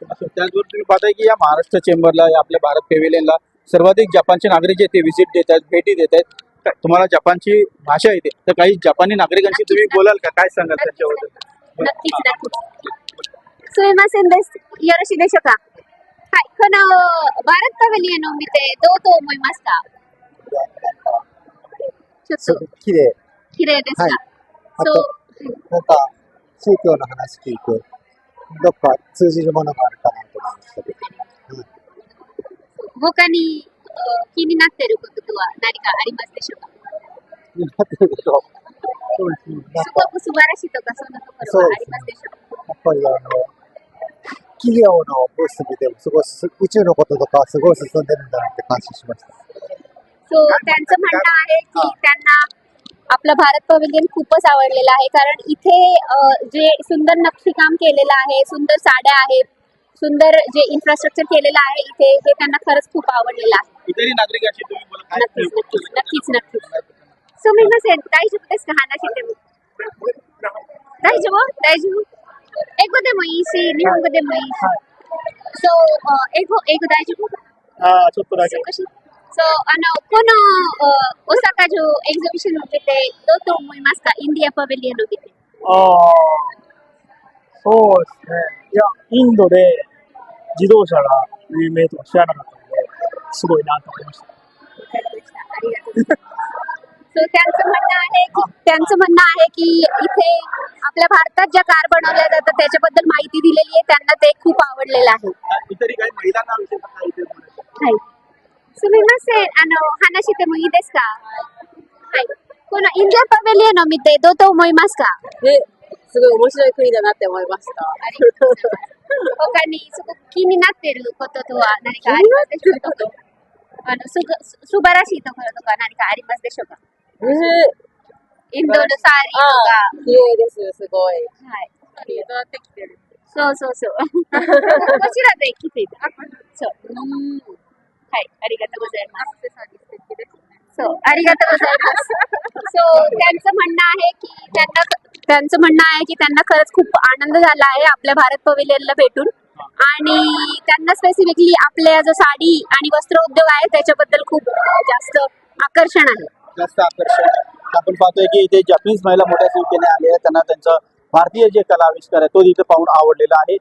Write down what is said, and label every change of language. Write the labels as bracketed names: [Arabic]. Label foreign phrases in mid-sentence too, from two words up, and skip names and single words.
[Marathi] त्याचबरोबर तुम्ही पाहताय की या महाराष्ट्र चेंबरला, आपल्या भारत पॅव्हेलियनला सर्वाधिक जपानचे नागरिक जे ते व्हिजिट देत आहेत, भेटी देत आहेत. तुम्हाला जपानची भाषा येते, तर काही जपानी नागरिकांशी तुम्ही बोलाल का? काय सांगाल त्यांच्याबद्दल? नक्कीच नक्कीच. [Japanese] すいません です よろしいでしょうか? はい、このバラットパビリオンを見てどうと思いますか？ちょっと綺麗。綺麗ですか？あとそう、なんか宗教の話聞いて、どっか通じるものがあるかなと思いましたけど。他に気になっていることは何かありますでしょうか？やってるけど、そうですね。すごく素晴らしいとかそんなところはありますでしょうか？やっぱり企業のブース見てもすごい宇宙のこととかすごい進んでるんだなって感心しました。 [Marathi] सो त्यांचं म्हणणं आहे की त्यांना आपलं भारत पवेलियन खूपच आवडलेलं आहे, कारण इथे जे सुंदर नक्षीकाम केलेलं आहे, सुंदर साड्या आहेत, सुंदर जे इन्फ्रास्ट्रक्चर केलेलं आहे इथे, हे त्यांना खरंच खूप आवडलेलं आहे. इतरही नागरिकांशी तुम्ही बोला, काय नक्कीच नक्कीच नक्कीच नक्कीच. [Japanese] すみません大丈夫ですか？話しても大丈夫？大丈夫？英語でもいいし日本語でもいいし。そう英語大丈夫？ちょっとだけ。少し。そうこの大阪城エキシビションを見てどうと思いますか？インディアパビリオンを見て。そうですね。いや、インドで自動車が有名とか知らなかったので、すごいなと思いました。ありがとうございます。So, [Marathi] त्यांचं म्हणणं आहे की इथे आपल्या भारतात ज्या कार बनवल्या जातात त्याच्याबद्दल माहिती दिलेली आहे, त्यांना ते खूप आवडलेलं आहे. इतरही काही महिलांना विषय काय इथे बोलायचं? [Japanese] はい。すみません、話してもいいですか？はい。このインディアパビリオンを見てどうと思いますか？すごい面白い国だなって思いました。ありがとうございます。他にすごく気になっていることとは何かありますでしょうか？素晴らしいところとか何かありますでしょうか？インドのサーリーとか。綺麗です、すごい。はい。どうやって来てる？そうそうそう。こちらで来ていた。そう。はい、ありがとうございます。そう、ありがとうございます。 [Marathi] そう、त्यांचं म्हणणं आहे की त्यांना खरंच खूप आनंद झाला आहे आपल्या भारत पवेलियनला भेटून आणि त्यांना स्पेसिफिकली आपल्या जो साडी आणि वस्त्र उद्योग आहे त्याच्याबद्दल खूप जास्त आकर्षण आहे. जास्त आकर्षण आपण पाहतोय की इथे जपानीज महिला मोठ्या संख्येने आले आहेत, त्यांना त्यांचं भारतीय जे कला आविष्कार आहे तो इथे पाहून आवडलेला आहे.